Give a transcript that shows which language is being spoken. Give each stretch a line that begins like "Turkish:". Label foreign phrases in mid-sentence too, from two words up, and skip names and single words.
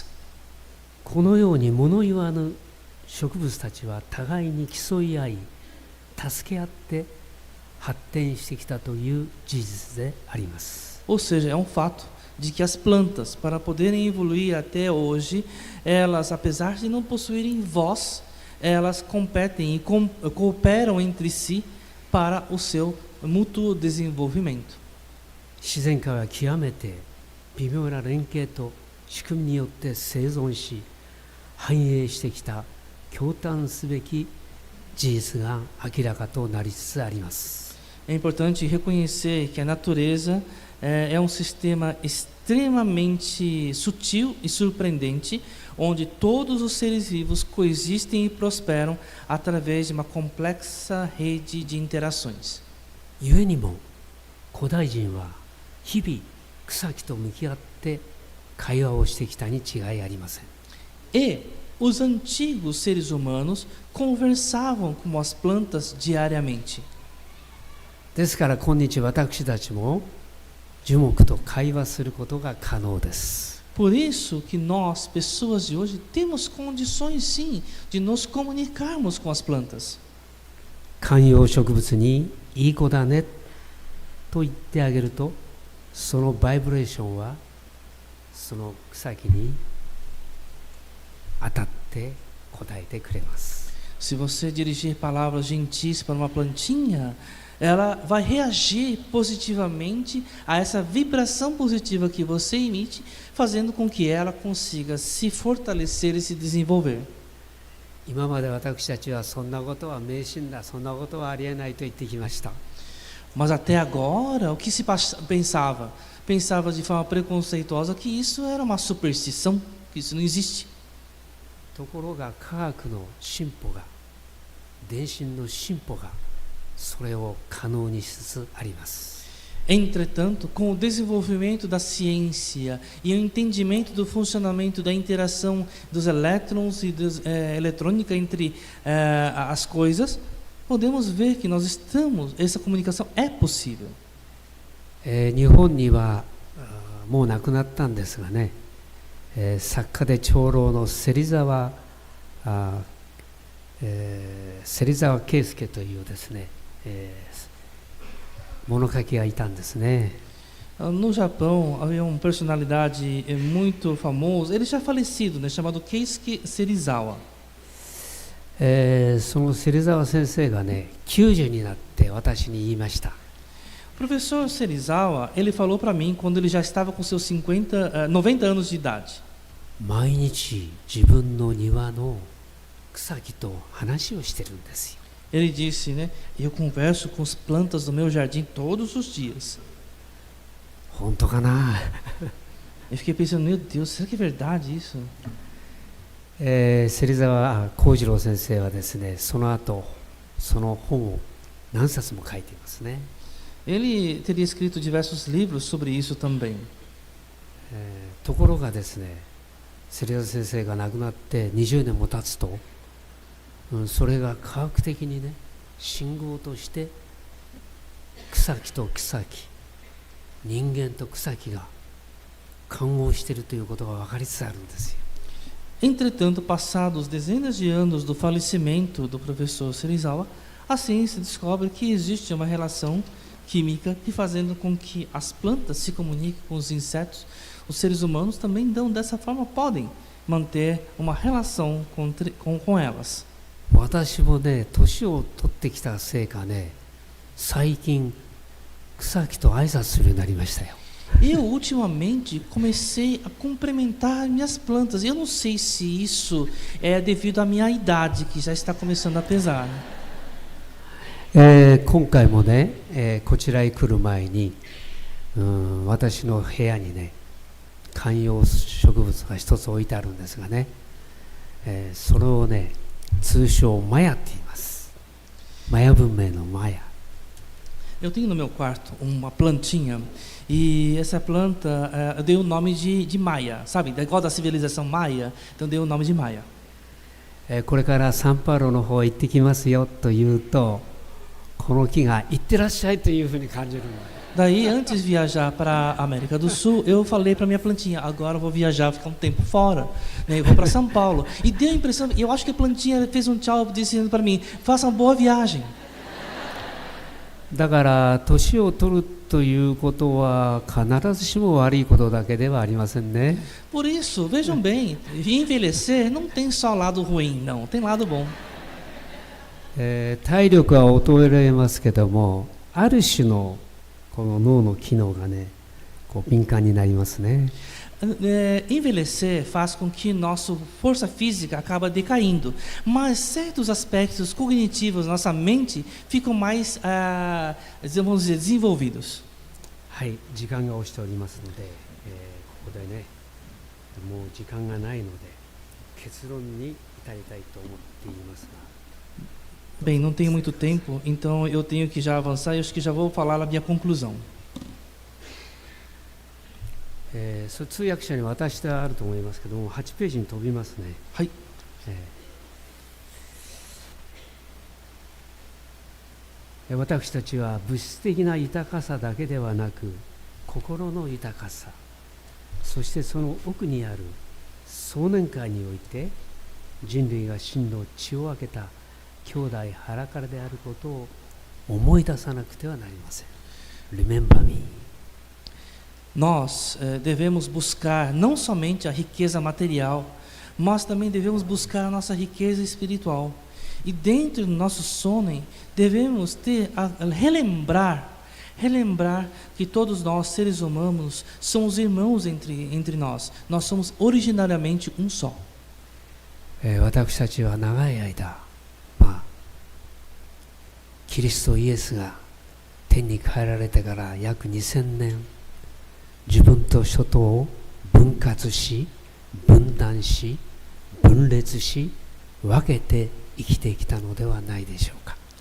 Japanese: このように物言わぬ植物たちは互いに競い合い、助け合って発展してきたという事実であります。
Portuguese: Ou seja, é um fato de que as plantas, para poderem evoluir até hoje, elas, apesar de não possuírem voz, elas competem e cooperam entre si para o seu mútuo desenvolvimento.
Japanese: 自然界は極めて微妙な連携と仕組みによって生存し繁栄してきた驚嘆すべき事実が明らかとなりつつあります。
Portuguese: É importante reconhecer que a natureza é um sistema extremamente sutil e surpreendente, onde todos os seres vivos coexistem e prosperam através de uma complexa rede de interações.
Japanese: 故にも古代人は日々草木と向き合って会話をしてきたに違いありません。
Portuguese: E os antigos seres humanos conversavam com as plantas diariamente.
Japanese: ですから今日私たちも樹木と会話することが可能です。
Portuguese: Por isso que nós, pessoas de hoje, temos condições sim de nos comunicarmos com as plantas.
Japanese: 観葉植物にいい子だねと言ってあげると、そのバイブレーションはその草木に当たって答えてくれます。
Portuguese: Se você dirigir palavras gentis para uma plantinha, ela vai reagir positivamente a essa vibração positiva que você emite, fazendo com que ela consiga se fortalecer e se desenvolver.
Japanese: 今まで私たちはそんなことは迷信だ、そんなことはありえないと言ってきました。
Portuguese: Mas até agora, o que se pensava? Pensava de forma preconceituosa que isso era uma superstição, que isso não existe.
Japanese: ところが科学の進歩が、電信の進歩がそれを可能にしつつあります。
Portuguese: Entretanto, com o desenvolvimento da ciência e o entendimento do funcionamento da interação dos elétrons e eletrônica entre as coisas, podemos ver que essa comunicação é possível.
Japanese: 日本にはもう亡くなったんですがね、作家で長老の芹沢圭介というですね、物書きがいたんですね。
Portuguese: No Japão havia uma personalidade muito famosa, ele já falecido, né, chamado Keisuke Serizawa.
Japanese: その芹沢先生がね、90になって私に言いました。
Portuguese: O professor Serizawa, ele falou para mim quando ele já estava com seus 90 anos de idade.
Japanese: 毎日自分の庭の草木と話をしてるんですよ。
Portuguese: Ele disse, né, eu converso com as plantas do meu jardim todos os dias.
Japanese: 本当かな。
Portuguese: Eu fiquei pensando, meu Deus, será que é verdade isso?
Japanese: 芹沢幸次郎先生はですね、その後その本を何冊も書いていますね。
Portuguese: Ele teria escrito diversos livros sobre isso também.
Japanese: ところがですね、芹沢先生が亡くなって20年も経つと、それが科学的にね、信号として草木と草木、人間と草木が混合しているということが分かりつつあるんですよ。
Portuguese: Entretanto, passados dezenas de anos do falecimento do professor Serizawa, a ciência descobre que existe uma relação química que fazendo com que as plantas se comuniquem com os insetos, os seres humanos também dessa forma podem manter uma relação com elas.
Japanese: 私もね、年を取ってきたせいかね、最近草木と挨拶するようになりましたよ。
Portuguese: Eu ultimamente comecei a cumprimentar minhas plantas. Eu não sei se isso é devido à minha idade, que já está começando a pesar.
Japanese: 今回もね、こちらへ来る前に、私の部屋にね、観葉植物が一つ置いてあるんですがね、それをね、通称マヤって言います。マヤ文明のマヤ。
Portuguese: Eu tenho no meu quarto uma plantinha e essa planta eu dei o nome de Maia, sabe? Igual da civilização Maia, então eu dei o nome de Maia.
Japanese: これからサンパウロの方へ行ってきますよと言うと、この木が行ってらっしゃいというふうに感じるの。
Portuguese: Daí, antes de viajar para a América do Sul, eu falei para minha plantinha, agora eu vou viajar, ficar um tempo fora, né? Eu vou para São Paulo. E deu a impressão, eu acho que a plantinha fez um tchau dizendo para mim, faça uma boa viagem.
Japanese: だから年を取るということは必ずしも悪いことだけではありませんね。
Portuguese: Por isso, vejam bem, envelhecer não tem só lado ruim, não, tem lado bom.
Japanese: 体力は衰えますけども、ある種のこの脳の機能がね、こう敏感になりますね。
Portuguese: Envelhecer faz com que nossa força física acaba decaindo, mas certos aspectos cognitivos da nossa mente ficam mais, vamos dizer, desenvolvidos.
Japanese: はい、時間が押しておりますので、ここでね、もう時間がないので結論に至りたいと思っていますが。
Portuguese: Bem, não tenho muito tempo, então eu tenho que já avançar e acho que já vou falar a minha conclusão.
Japanese: 通訳者に渡してあると思いますけども、8ページに飛びますね。はい。私たちは物質的な豊かさだけではなく、心の豊かさ、そしてその奥にある壮年会において人類が真の血を分けた兄弟腹からであることを思い出さなくてはなりません。
English: Remember me.
Portuguese: Nós devemos buscar não somente a riqueza material, mas também devemos buscar a nossa riqueza espiritual. E dentro do nosso sono, devemos relembrar que todos nós, seres humanos, somos irmãos entre nós. Nós somos originariamente um só.
Japanese: 私たちは長い間、キリストイエスが天に帰られてから約2000年、自分と諸党を分割し、分断し、分裂し、分けて生きてきたのではないでしょうか。